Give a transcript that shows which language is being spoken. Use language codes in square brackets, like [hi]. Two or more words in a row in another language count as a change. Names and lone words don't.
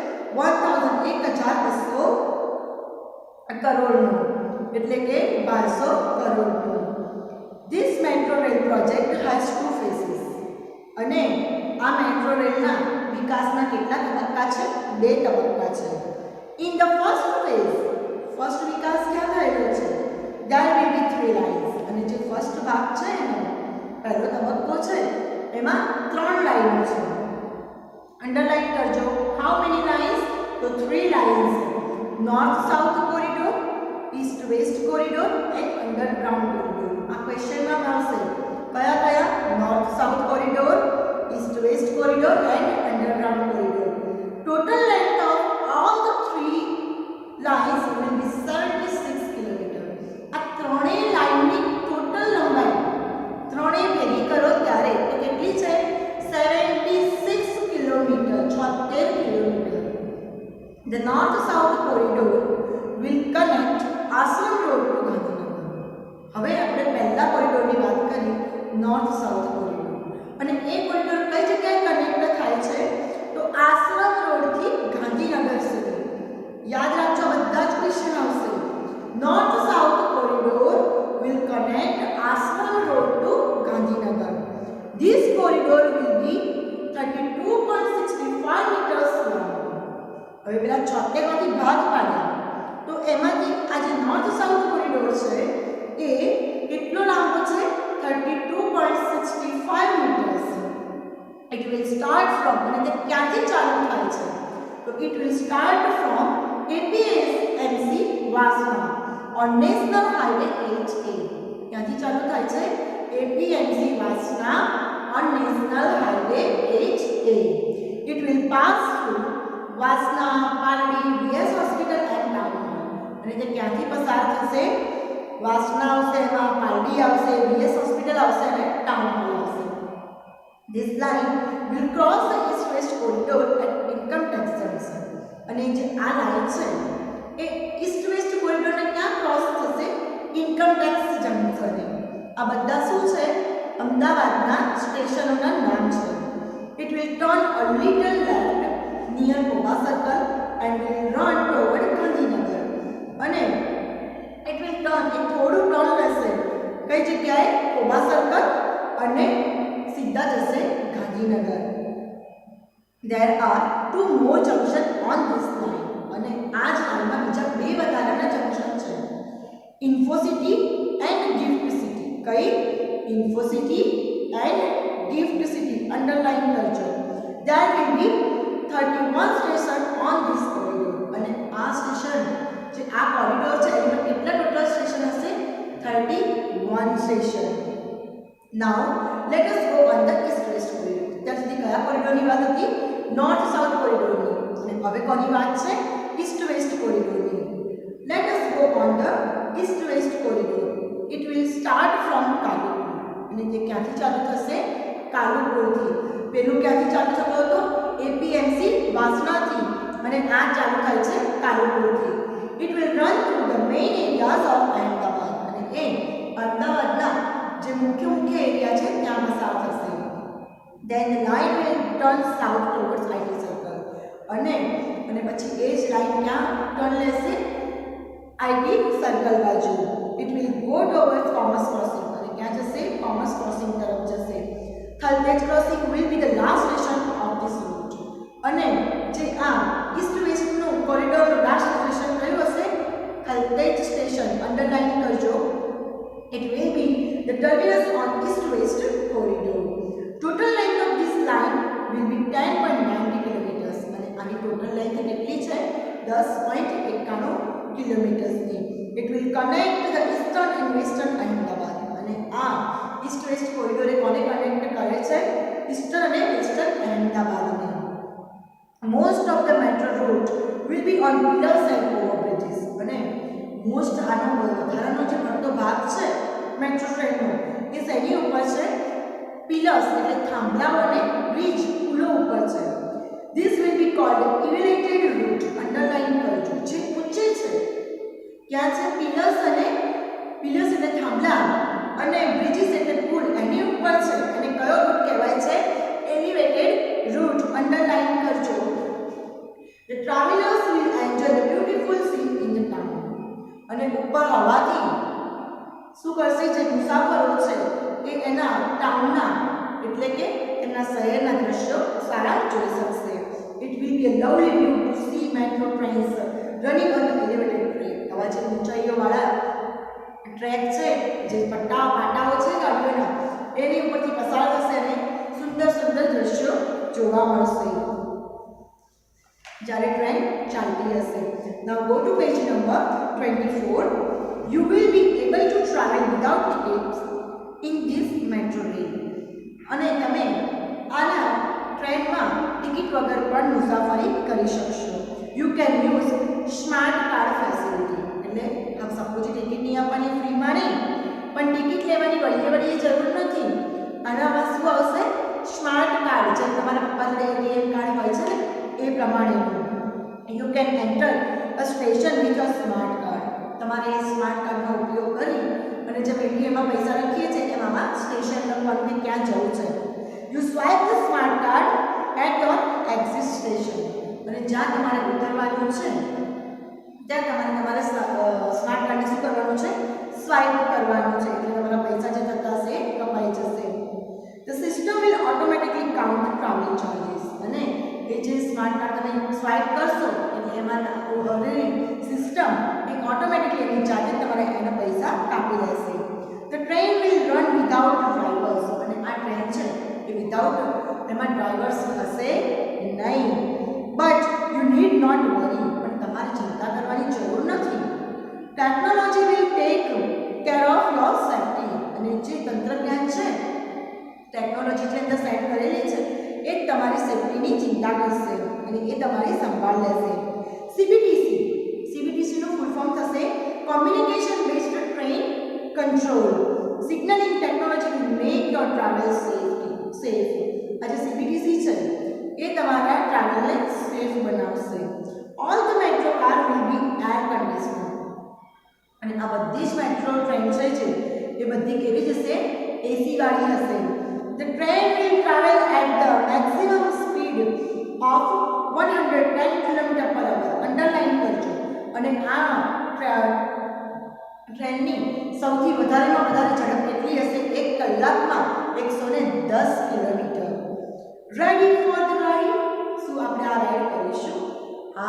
[gu] 1,200 કરોડનો, એટલે કે 1200 કરોડનો. [en] this metro rail project has 2 phases. [gu] અને આ મેટ્રો રેલના વિકાસના કેટલા તબક્કા છે? 2 તબક્કા છે. [en] in the first phase, [gu] ફર્સ્ટ વિકાસ ક્યાં થયેલો છે? [en] there will be 3 lines. [gu] અને જે ફર્સ્ટ ભાગ છે એનો પહેલો તબક્કો છે એમાં 3 લાઈનો છે. અંડરલાઇન કરજો. [en] how many lines? [gu] તો 3 લાઇન્સ. [en] north south corridor, east west corridor and underground corridor. [gu] આ ક્વેશ્ચનમાં આવશે. કયા કયા? [en] north south corridor, east west corridor and underground corridor. total length of all the 3 lines will be 76 કિલોમીટર. [gu] આ ત્રણેય લાઇનની ટોટલ લંબાઈ ત્રણેય ભેગી કરો ત્યારે તો કેટલી છે? 76 કિલોમીટર, 76 કિલોમીટર. [en] The north-south corridor will connect આશ્રમ રોડ to ગાંધીનગર. [gu] હવે આપણે પહેલા કોરિડોરની વાત કરી, [en] north south corridor. [gu] અને એ કોરિડોર કઈ જગ્યાએ કનેક્ટ થાય છે? તો આશ્રમ રોડથી ગાંધીનગર સુધી. યાદ રાખજો, બધા જ ક્વેશ્ચન આવશે. [en] north south corridor will connect આશ્રમ રોડ to ગાંધીનગર. This corridor will be 32.65 meters long. [gu] હવે પેલા 76 માંથી ભાગ પાડ્યા તો એમાંથી આ જે [en] north south corridor [gu] છે એ કેટલો લાંબો છે? [en] 32.65 meters. It will start from, [gu] અને તે ક્યાંથી ચાલુ થાય છે? [en] તો it will start from APSMC વાસણા on National Highway 8A. [gu] ક્યાંથી ચાલુ થાય છે? APMC વાસણા on National Highway 8A. [en] It will pass through વાસણા, પાલડી, VS હોસ્પિટલ એન્ડ ટાઉન હોલ. [gu] અને તે ક્યાંથી પસાર થશે? વાસણા આવશે, એમાં પાલડી આવશે, VS હોસ્પિટલ આવશે અને ટાઉન હોલ આવશે. [en] This line will cross the east-west corridor at income tax junction. [gu] અને જે આ લાઈન છે એ ઈસ્ટ-વેસ્ટ કોરિડોરને ક્યાં ક્રોસ થશે? [en] income tax [gu] જંકશને. આ બધા શું છે? અમદાવાદના સ્ટેશનોના નામ છે. [en] It will turn a little left near Koba Circle and will run toward Gandhinagar. અને it will turn, [gu] એ થોડું ટર્ન લેશે કઈ જગ્યાએ? કોબા સર્કલ અને સીધા જશે ગાંધીનગર. [en] There are 2 more junctions on this line. [gu] અને આ જ લાઈનમાં બીજા બે વધારાના જંકશન છે, ઇન્ફોસિટી એન્ડ ગિફ્ટ સિટી. કઈ? ઇન્ફોસિટી એન્ડ ગિફ્ટ સિટી. અંડરલાઈન કરજો. [en] there will be 31 station on this corridor. [gu] અને આ સ્ટેશન જે આ કોરિડોર છે એમાં કેટલા ટોટલ સ્ટેશન હશે? 31 સ્ટેશન. [en] now let us go on the east west corridor. [gu] ત્યાં સુધી કયા કોરિડોરની વાત હતી? [en] north south [gu] કોરિડોરની. અને હવે કોની વાત છે? [en] east west [gu] કોરિડોરની. [en] let us go on the east west corridor. it will start from કાલુપુર. [gu] અને તે ક્યાંથી ચાલુ થશે? કાલુપુરથી. પેલું ક્યાંથી ચાલુ થતો હતો? એપીએમસી વાસણાથી. અને આ ચાલુ થાય છે કાલુપુરથી. [en] it will run through the main areas of Ahmedabad. [gu] અને એ અમદાવાદના જે મુખ્ય એરિયા છે ત્યાં પસાર થશે. [en] then the line will turn south towards IT circle. [gu] અને પછી એ જ લાઈન ક્યાં ટર્ન લેશે? IT સર્કલ બાજુ. [en] it will go towards Commerce Crossing. [gu] અને ક્યાં જશે? Commerce Crossing તરફ જશે. [en] Thaltej Crossing will be the last station of this route. [gu] અને જે આ ઈસ્ટ વેસ્ટનું કોરિડોરનું [en] last station [gu] કયું હશે? Thaltej સ્ટેશન. અંડરલાઈન કરજો. [en] it will be the terminus on east west corridor. total length of this line will be 10.90 kilometers. [gu] અને આની [en] total length [gu] કેટલી છે? 10.91 કિલોમીટર્સ ની. [en] it will connect the eastern and western Ahmedabad. [gu] અને આ [en] east west corridor [gu] કોને કનેક્ટ કરે છે? ઈસ્ટર્ન અને વેસ્ટર્ન અહેમદાબાદને. [en] most of the metro route will be on pillars and overbridges. [gu] અને મોસ્ટ આનો વધારાનો જે પડતો ભાગ છે મેટ્રો ટ્રેનનો એ શેની ઉપર છે? પિલર્સ એટલે થાંભલાઓ અને બ્રિજ પુલો ઉપર છે. [en] this will be called elevated route. [gu] અંડરલાઈન કરજો. જે ઊંચે છે ક્યાં છે? પિલર્સ એટલે થાંભલા અને બ્રિજીસ એટલે પુલ એની ઉપર છે. અને કયો રૂટ કહેવાય છે? [en] elevated route. [gu] અંડરલાઈન કરજો. [en] the travelers will enjoy the beautiful scene in the town. [gu] અને ઉપર હોવાથી શું કરશે? જે મુસાફરો છે એ એના ટાઉનના એટલે કે એના શહેરના દ્રશ્યો સારા જોઈ શકશે. [en] it will be a lovely view to see metro trains running on the elevated track. [gu] આવા જે ઊંચાઈઓવાળા ટ્રેક છે, જે પાટાઓ છે ગાડીઓના, એની ઉપરથી પસાર થશે અને સુંદર સુંદર દ્રશ્યો જોવા મળશે જ્યારે ટ્રેન ચાલતી હશે. [en] now go to page number 24. you will be able to travel without tickets in this metro rail. [gu] અને તમે આના ટ્રેનમાં ટિકિટ વગર પણ મુસાફરી કરી શકશો. [en] you can use smart card facility. [gu] એટલે આપ સપોઝ ટિકિટ નહીં આપવાની ફ્રીમાં નહીં, પણ ટિકિટ લેવાની વળીએ જરૂર નથી. આનામાં શું આવશે? [en] smart card. [gu] જેમ તમારા પપ્પા જોડે [en] ATM card [gu] હોય છે ને એ પ્રમાણેનું. [en] you can enter a station with a smart card. [gu] તમારે એ સ્માર્ટ કાર્ડનો ઉપયોગ કરી અને જેમ એટીએમમાં પૈસા રાખીએ છીએ એમ આમાં સ્ટેશન લખવાનું કે ક્યાં જવું છે. [en] you swipe the smart card at your exit station. [gu] અને જ્યાં તમારે ઉતરવાનું છે ત્યાં તમારે સ્માર્ટ કાર્ડને શું કરવાનું છે? સ્વાઇપ કરવાનું છે. એટલે તમારા પૈસા જે થતા હશે કપાઈ જશે. [en] the system will automatically count the traveling charges. [gu] અને એ જે [en] smart card [gu] તમે સ્વાઇપ કરશો એટલે એમાં સિસ્ટમ એક ઓટોમેટિકલી એની જાતે તમારે એના પૈસા કાપી લેશે. [en] the train will run without drivers. [gu] અને આ ટ્રેન છે એ વિધાઉટ એમાં ડ્રાઈવર્સ હશે નહીં. [en] but you need not worry. [gu] પણ તમારે ચિંતા કરવાની જરૂર નથી. [en] ટેકનોલોજી will take care of your safety. [gu] અને જે તંત્રજ્ઞાન છે, ટેકનોલોજી જે અંદર સેટ કરેલી છે એ તમારી સેફટીની ચિંતા કરશે અને એ તમારી સંભાળ લેશે. [en] CBTC નું full form થશે communication based train control. signalling technology will make your travel safe. [gu] આ જે CBTC છે એ તમારા ટ્રાવેલને સેફ બનાવશે. [en] all the metro car will be air conditioned. [gu] અને આ બધી જ મેટ્રો ટ્રેન છે એ બધી કેવી જશે? એસી વાળી હશે. [en] the train will travel at the maximum speed of 110 km/h. [gu] અંડરલાઈન કરજો. અને આ ટ્રેનની સૌથી વધારેમાં વધારે ઝડપ કેટલી હશે? 1 કલાકમાં 110 કિલોમીટર. [en] ready for the ride. [gu] શું આપણે આ રાઈડ કરીશું?